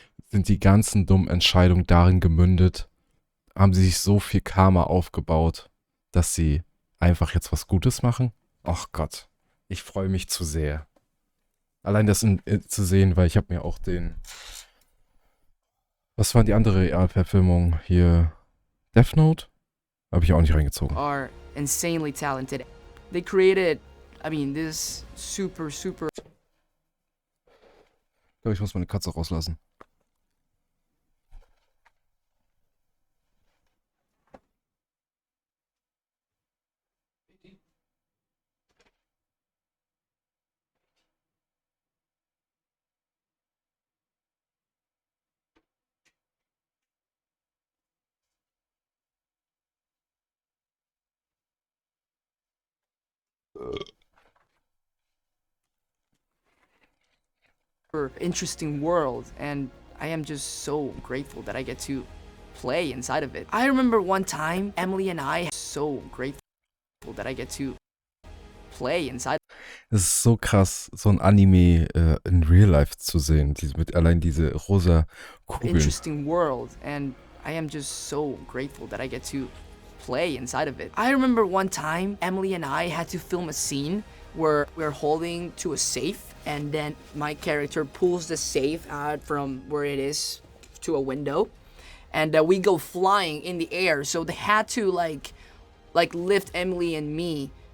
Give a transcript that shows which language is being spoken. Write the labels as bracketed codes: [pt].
[de] Sind die ganzen dummen Entscheidungen darin gemündet? Haben sie sich so viel Karma aufgebaut, dass sie einfach jetzt was Gutes machen? Ach Gott, ich freue mich zu sehr. Allein das zu sehen, weil ich habe mir auch was waren die andere Realverfilmung hier? Death Note? Habe ich auch nicht reingezogen. [en] are insanely talented. They created, I mean, this super [de] Ich glaube, ich muss meine Katze rauslassen. [en] interesting world, and I am just so grateful that I get to play inside of it. I remember one time Emily and I so grateful that I get to play inside. [de] Es ist so krass, so ein Anime in Real Life zu sehen. Allein diese rosa Kugeln. [en] Interesting world, and I am just so grateful that I get to play inside of it. I remember one time Emily and I had to film a scene where we're holding to a safe and then my character pulls the safe out from where it is to a window and we go flying in the air, so they had to like lift Emily and me